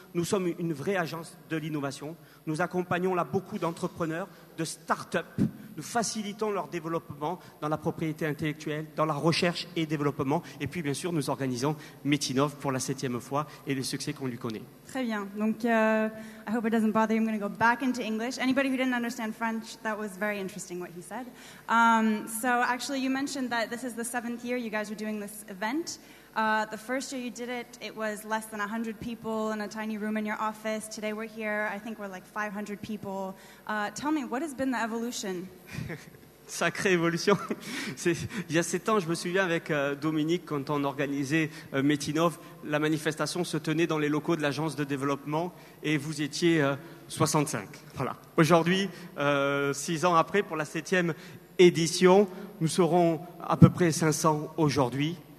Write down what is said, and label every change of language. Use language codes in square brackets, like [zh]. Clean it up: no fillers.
[fr] Nous sommes une vraie agence de l'innovation. Nous accompagnons là beaucoup d'entrepreneurs, de start-up. Nous facilitons leur développement dans la propriété intellectuelle, dans la recherche et développement. Et puis, bien sûr, nous organisons Métinov pour la 7e fois et le succès qu'on lui connaît. Très bien. [en] Donc, I hope it doesn't bother you. I'm going to go back into English. Anybody who didn't understand French, that was very interesting what he said. So, actually, you mentioned that this is the 7th year you guys are doing this event. The first year you did it, it was less than 100 people in a tiny room in your office. Today we're here, I think we're like 500 people. Tell me, what has been the evolution? [fr] Sacrée évolution. Il y a 7 ans, je me souviens avec Dominique, quand on organisait Métinov, la manifestation se tenait dans les locaux de l'agence de développement et vous étiez 65. Voilà. Aujourd'hui, 6 ans après, pour la 7e édition, nous serons à peu près 500 aujourd'hui.